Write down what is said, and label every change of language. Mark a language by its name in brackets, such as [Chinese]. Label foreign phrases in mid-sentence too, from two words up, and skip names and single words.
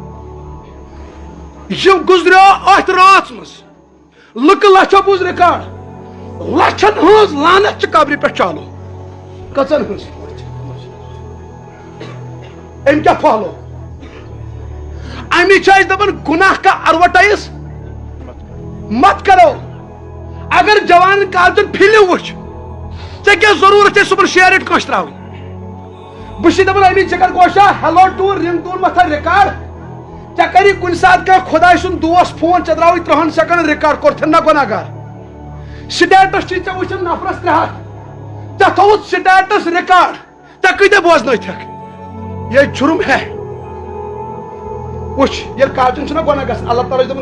[Kashmiri] یہِ گُزریو اتھ رٲژ منٛز لُکہٕ لچھو بوٗز رِکاڈ لچھن ہٕنٛز لعنت چھِ قبرِ پٮ۪ٹھ چالو کٔژن ہٕنٛز أمۍ کیٛاہ پھہلو امی چھِ أسۍ دپان [Urdu] گُناہ کا ایڈورٹائز مت کرو [Kashmiri] اگر جوان کالچن فِلم وٕچھ ژےٚ کیٛاہ ضروٗرت چھے صبحن شیرِٹ کٲنٛسہِ ترٛاوٕنۍ بہٕ چھُس دپان امی ژےٚ کر کوشا [English] hello tune ring tone [Kashmiri] مہ تھاو رِکاڈ ژےٚ کری کُنہِ ساتہٕ کانٛہہ خۄداے سُنٛد دوس فون ژےٚ درٛاوٕے 30 سیکنڈن رِکاڈ کوٚرتھن نا گۄناہ گار سٹیٹس چھِ ژےٚ وٕچھان نفرس 300 ژےٚ تھوٚوُتھ سٹیٹس رِکاڈ ژےٚ کۭتیاہ بوزنٲوتھکھ [Urdu] یہ جُرم ہے [Kashmiri] وٕچھ ییٚلہِ کالچن چھُنہ گۄناہ گژھان اللہ تعالیٰ چھُ دپان